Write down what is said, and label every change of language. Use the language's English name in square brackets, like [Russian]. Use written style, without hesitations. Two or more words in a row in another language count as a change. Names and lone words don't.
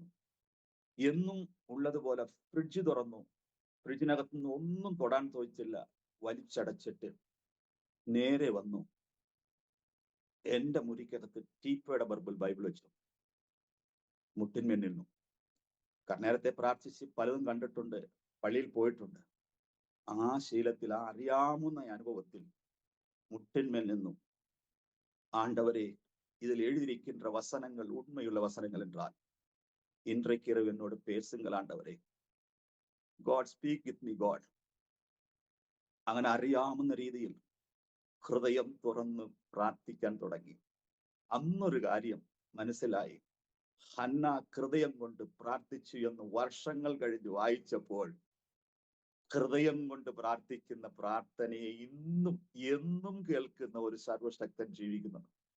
[Malayalam] എന്നും ഉള്ളതുപോലെ ഫ്രിഡ്ജ് തുറന്നു, ഫ്രിഡ്ജിനകത്ത് നിന്ന് ഒന്നും തൊടാൻ തോന്നിച്ചില്ല, വലിച്ചടച്ചിട്ട് നേരെ വന്നു എൻ്റെ മുറിക്കകത്ത് ടീപ്പയുടെ ബൈബിൾ വെച്ചു മുട്ടിന്മേൽ നിന്നു. നേരത്തെ പ്രാർത്ഥിച്ച് പലതും കണ്ടിട്ടുണ്ട്, പള്ളിയിൽ പോയിട്ടുണ്ട്. ആ ശീലത്തിൽ, ആ അറിയാവുന്ന അനുഭവത്തിൽ മുട്ടിന്മേൽ നിന്നു, [Tamil] ஆண்டவரே, இதில் எழுதியிருக்கின்ற வசனங்கள் உண்மையுள்ள வசனங்கள் என்றால் இன்றைக்கு இரவு என்னோடு பேசுங்கள் ஆண்டவரே. [English] God speak with me God. [Malayalam] അങ്ങനെ അറിയാവുന്ന രീതിയിൽ ഹൃദയം തുറന്ന് പ്രാർത്ഥിക്കാൻ തുടങ്ങി. അന്നൊരു കാര്യം മനസ്സിലായി. ഹന്ന ഹൃദയം കൊണ്ട് പ്രാർത്ഥിച്ചു എന്ന് വർഷങ്ങൾ കഴിഞ്ഞ് വായിച്ചപ്പോൾ ഹൃദയം കൊണ്ട് പ്രാർത്ഥിക്കുന്ന പ്രാർത്ഥനയെ ഇന്നും എന്നും കേൾക്കുന്ന ഒരു സർവശക്തൻ ജീവിക്കുന്നുണ്ട്.